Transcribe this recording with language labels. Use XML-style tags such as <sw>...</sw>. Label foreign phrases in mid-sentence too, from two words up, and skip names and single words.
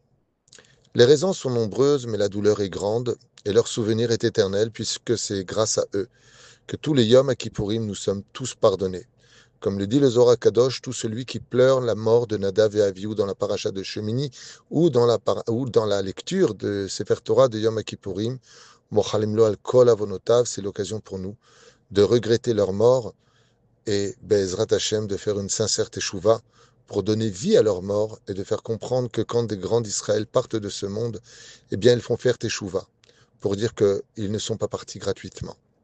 <fr>Les raisons sont nombreuses, mais la douleur est grande, et leur souvenir est éternel, puisque c'est grâce à eux que tous les Yom Kippourim nous sommes tous pardonnés. Comme le dit le Zohar Kadosh, tout celui qui pleure la mort de Nadav et Avihu dans la paracha de Shemini ou dans la lecture de Sefer Torah de Yom Kippourim,</fr> <he>מוחלים לו על כל עוונותיו,</he> <fr>c'est l'occasion pour nous de regretter leur mort et</fr> <he>בעזרת השם</he> <fr>de faire une sincère teshuva pour donner vie à leur mort et de faire comprendre que quand des grands d'Israël partent de ce monde, eh bien ils font faire teshuva pour dire qu'ils ne sont pas partis gratuitement.</fr>